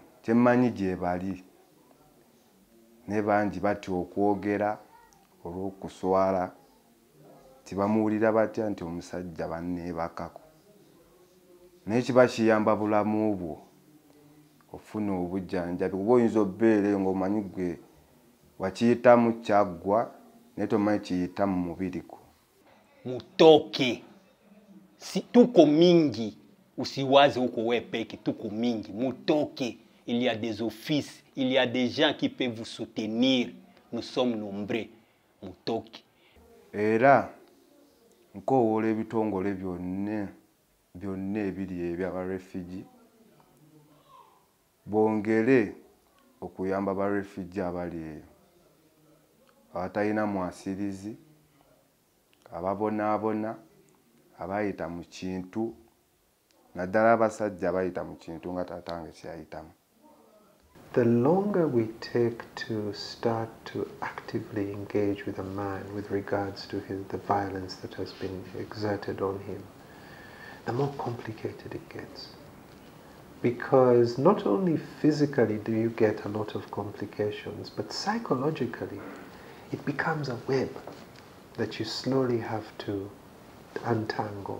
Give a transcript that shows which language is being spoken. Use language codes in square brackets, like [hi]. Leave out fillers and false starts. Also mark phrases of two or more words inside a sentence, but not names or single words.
[lg] Temanyi gye bali ne bangi bati okwogera olw'okuswala tibamuwulira batya nti omusajja banneebakako. Naye kiba kiyamba bulamu bwo ofuna obujjanjabi. Kuba oyinza obbeera ng'omanyi gwe wakiyitamu kyaggwa naye tomanyi kiyitamu mubiri gwo. Mutoke. [sw] Si tuko mingi, usiwaze uko we peke, tuko mingi. Mutoke. [fr] Il y a des offices, il y a des gens qui peuvent vous soutenir. Nous sommes nombreux. Mutoke. [lg] Era nkowoola ebitongole byonna ebiri eby'abarefugee bongere okuyamba abarefugee abali eyo abatalina mwasirizi, ababonaabona, abayita mu kintu, naddala abasajja abayita mu kintu nga taatange kyayitamu. [en] The longer we take to start to actively engage with a man with regards to the violence that has been exerted on him, the more complicated it gets. Because not only physically do you get a lot of complications, but psychologically it becomes a web that you slowly have to untangle.